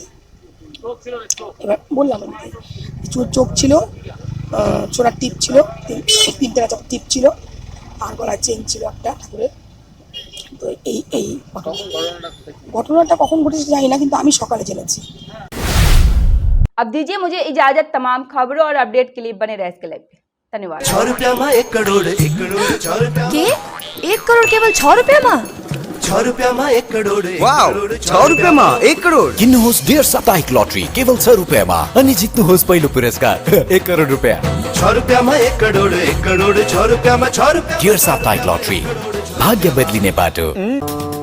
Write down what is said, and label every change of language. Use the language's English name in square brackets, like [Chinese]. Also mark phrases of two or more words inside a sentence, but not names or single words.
[Bangla] এবার বললাম আমাকে চোখ ছিল, ছোড়ার টিপ ছিল, তিনটে কাঁচা টিপ ছিল, আর গলার চেন ছিল একটা ঠাকুরের। তো এই ঘটনাটা কখন ঘটেছে জানি না, কিন্তু আমি সকালে জেনেছি। [Hindi] अब दीजिए मुझे इजाजत तमाम खबरों और अपडेट के लिए बने रहे इसके लाइव पे। धन्यवाद। 6 रुपया में 1 करोड़ 1 करोड़ 6 रुपया के 1 करोड़ केवल 6 रुपया में 6 रुपया में 1 करोड़ 1 वाव, करोड़ 6 रुपया में 1 करोड़ [Nepali] किन्नुहोस् डेढ साप्ताहिक लटरी केवल 6 रुपियाँमा अनि जित्नुहोस् पहिलो पुरस्कार 1 करोड रुपियाँ। [Hindi] 6 रुपया में 1 करोड़ 1 करोड़ 6 रुपया में 6 रुपया। [Nepali] डेढ साप्ताहिक लटरी भाग्य बदलिने बाटो।